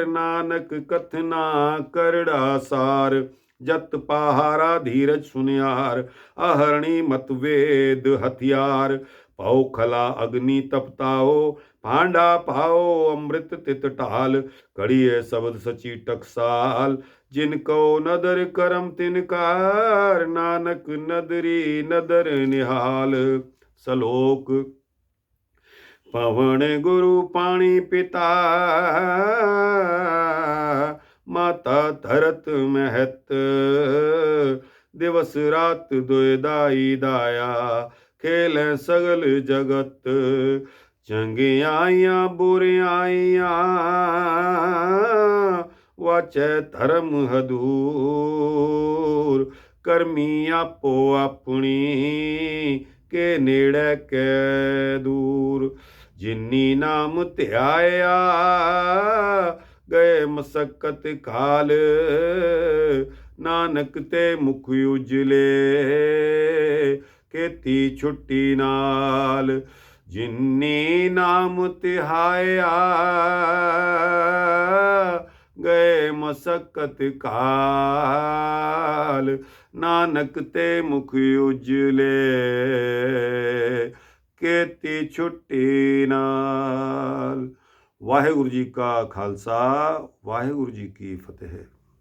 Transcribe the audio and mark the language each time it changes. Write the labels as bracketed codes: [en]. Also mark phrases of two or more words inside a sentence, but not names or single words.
[pa] ਨਾਨਕ ਕਥਨਾ ਕਰੜਾ ਸਾਰ, ਜਤ ਪਹਾਰਾ ਧੀਰਜ ਸੁਨਿਆਰ, ਅਹਰਣੀ ਮਤ ਵੇਦ ਹਥਿਆਰ, ਪਾਓ ਖਲਾ ਅਗਨਿ ਤਪਤਾਓ, ਭਾਂਡਾ ਪਾਓ ਅੰਮ੍ਰਿਤ ਤਿਤ ਢਾਲ, ਕੜਿਏ ਸ਼ਬਦ ਸਚੀ ਟਕਸਾਲ, ਜਿਨਕੋ ਨਦਰ ਕਰਮ ਤਿਨਕਾਰ, ਨਾਨਕ ਨਦਰੀ ਨਦਰ ਨਿਹਾਲ। ਸਲੋਕ ਪਵਨ ਗੁਰੂ ਪਾਣੀ ਪਿਤਾ, ਮਾਤਾ ਧਰਤ ਮਹਤ, ਦਿਵਸ ਰਾਤ ਦੁਇ ਦਾਈ ਦਾਇਆ, ਖੇਲ ਸਗਲ ਜਗਤ, ਚੰਗਿਆਈਆਂ ਬੁਰਿਆਈਆਂ, ਵਾਚੈ ਧਰਮ ਹਦੂਰ, ਕਰਮੀ ਆਪੋ ਅਪਨੀ, ਕੇ ਨੇੜੇ ਕੈ ਦੂਰ, ਜਿੰਨੀ ਨਾਮ ਧਿਆਇਆ, ਗਏ ਮਸੱਕਤ ਕਾਲ, ਨਾਨਕ ਤੇ ਮੁਖ ਉਜਲੇ, ਖੇਤੀ ਛੁੱਟੀ ਨਾਲ, ਜਿੰਨੀ ਨਾਮ ਤਿਹਾਇਆ, ਗਏ ਮਸੱਕਤ ਕਾਲ, ਨਾਨਕ ਤੇ ਮੁਖ ਉਜਲੇ, ਖੇਤੀ ਛੁੱਟੀ ਨਾਲ। ਵਾਹਿਗੁਰੂ ਜੀ ਕਾ ਖਾਲਸਾ, ਵਾਹਿਗੁਰੂ ਜੀ ਕੀ ਫਤੇਹ।